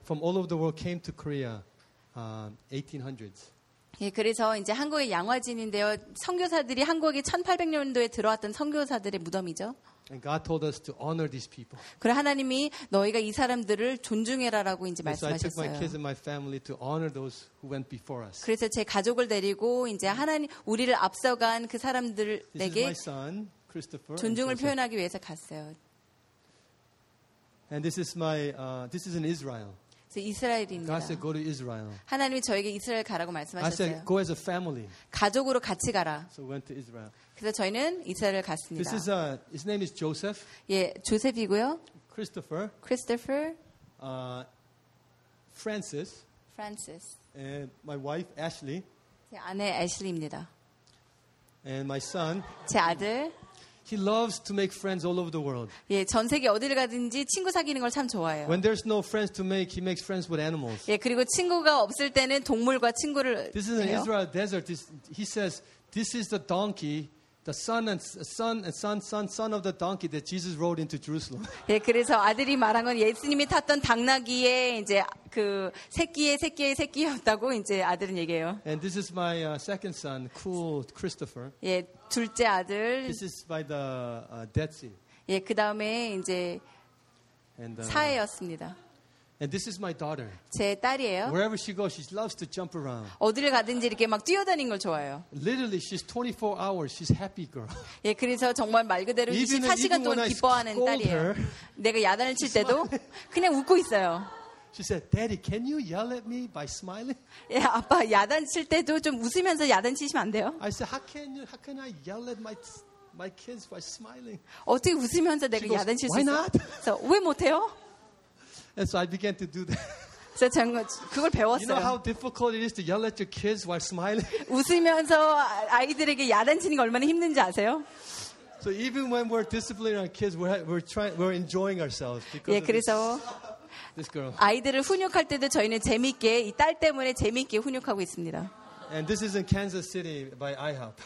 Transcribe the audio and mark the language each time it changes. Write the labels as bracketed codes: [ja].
[en] from all over the world came to Korea 1800s. [ko] 예, 그래서 이제 한국의 양화진인데요. 선교사들이 한국에 1800년도에 들어왔던 선교사들의 무덤이죠. [en] And God told us to honor these people. [ko] 그래 하나님이 너희가 이 사람들을 존중해라라고 이제 말씀하셨어요. [en] So I took my kids and my family to honor those who went before us. [ko] 그래서 제 가족을 데리고 이제 하나님 우리를 앞서간 그 사람들에게 [en] This is my son, Christopher. [ko] 존중을 표현하기 위해서 갔어요. [en] And this is my this is in Israel. [ko] 이스라엘입니다. [en] God said, "Go to Israel." [ko] 하나님이 저에게 이스라엘 가라고 말씀하셨어요. [en] I said, "Go as a family." [ko] 가족으로 같이 가라. [en] So we went to Israel. [ko] 그래서 저희는 이스라엘 갔습니다. [en] This is his name is Joseph. [ko] 예, 조셉이고요. [en] Christopher. Christopher. Francis. Francis. And my wife Ashley. [ko] 제 아내 애슐리입니다. [en] And my son. [ko] 제 아들. [en] He loves to make friends all over the world. [ko] 예, 전 세계 어디를 가든지 친구 사귀는 걸 참 좋아해요. [en] When there's no friends to make, he makes friends with animals. [ko] 예, 그리고 친구가 없을 때는 동물과 친구를 [en] This is an Israel desert. He says, "This is the donkey, the son and son and son son son of the donkey that Jesus rode into Jerusalem." [ko] 예, 그래서 아들이 말한 건 예수님이 탔던 당나귀의 이제 그 새끼의 새끼의 새끼였다고 이제 아들은 얘기해요. [en] And this is my second son, cool Christopher. [ko] 예. 둘째 아들. [en] This is by the Dead Sea. [ko] 예, 그 다음에 이제 사해였습니다. [en] And this is my daughter. [ko] 제 딸이에요. [en] Wherever she goes, she loves to jump around. [ko] 어디를 가든지 이렇게 막 뛰어다니는 걸 좋아해요. [en] Literally, she's 24 hours. She's happy girl. [ko] 예, 그래서 정말 말 그대로 24시간 동안 기뻐하는 딸이에요. 내가 야단을 칠 때도 그냥 웃고 있어요. [en] She said, "Daddy, can you yell at me by smiling?" [ko] 예, 아빠 야단 칠 때도 좀 웃으면서 야단 치시면 안 돼요? [en] I said, "How can I yell at my kids by smiling?" [ko] 어떻게 웃으면서 내가 [en] She goes, [ko] 야단 칠 수 [en] Why not? [ko] 그래서 왜 못해요? [en] And so I began to do that. [ko] 그래서 저는 그걸 배웠어요. [en] You know how difficult it is to yell at your kids while smiling? [ko] 웃으면서 아이들에게 야단 치는 게 얼마나 힘든지 아세요? [en] So even when we're disciplining our kids, we're enjoying ourselves because. [ko] 예, 그래서. [en] This girl. [ko] 아이들을 훈육할 때도 저희는 재밌게 이 딸 때문에 재밌게 훈육하고 있습니다. [en] And this is in Kansas City by IHOP.